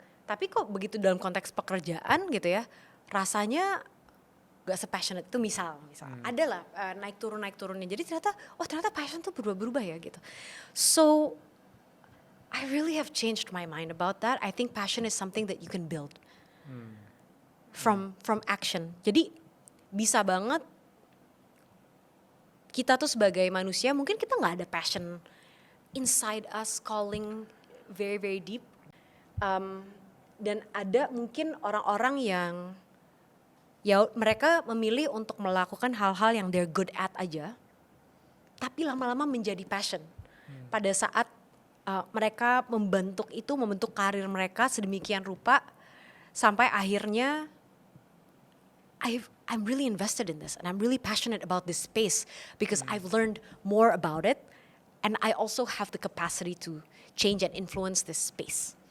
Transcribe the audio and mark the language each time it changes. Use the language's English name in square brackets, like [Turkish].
[Indonesian] Tapi kok begitu dalam konteks pekerjaan gitu ya, rasanya gak se-passionate itu misal adalah naik turunnya. Jadi ternyata passion tuh berubah-berubah ya gitu. [English] So I really have changed my mind about that. I think passion is something that you can build from action. [Indonesian] Jadi bisa banget kita tuh sebagai manusia, mungkin kita nggak ada [English] passion inside us calling very very deep. [Indonesian] Dan ada mungkin orang-orang yang ya mereka memilih untuk melakukan hal-hal yang [English] they're good at [Indonesian] aja, tapi lama-lama menjadi passion. Pada saat mereka membentuk karir mereka sedemikian rupa sampai akhirnya [English] I'm really invested in this and I'm really passionate about this space because I've learned more about it and I also have the capacity to change and influence this space.